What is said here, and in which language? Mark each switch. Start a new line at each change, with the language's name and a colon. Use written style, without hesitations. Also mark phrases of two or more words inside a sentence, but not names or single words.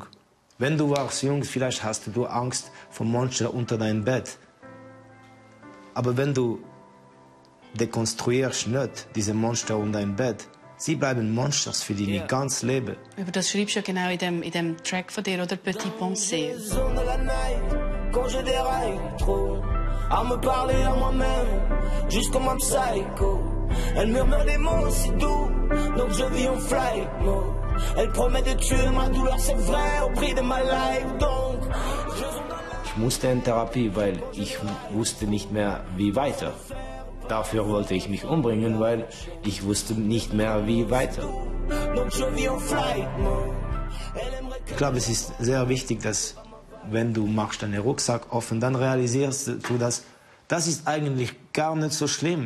German: Wenn du warst jung, vielleicht hast du Angst vor Monstern unter deinem Bett. Aber wenn du dekonstruierst nicht diese Monster unter deinem Bett, sie bleiben Monsters für dein ganzes Leben. Über das schreibst du ja genau in dem Track von dir, oder Petit Pensée.
French: À me parler à moi-même, juste comme un psycho. Elle murmure des mots si doux, donc je vis en
English: flight mode.
French: Elle promet de tuer ma douleur, c'est vrai, au prix de ma life, donc.
German: Ich musste in Therapie, weil ich wusste nicht mehr, wie weiter. Dafür wollte ich mich umbringen, weil ich wusste nicht mehr, wie weiter. Ich glaube, es ist sehr wichtig, dass wenn du machst deinen Rucksack offen, dann realisierst du, dass das ist eigentlich gar nicht so schlimm.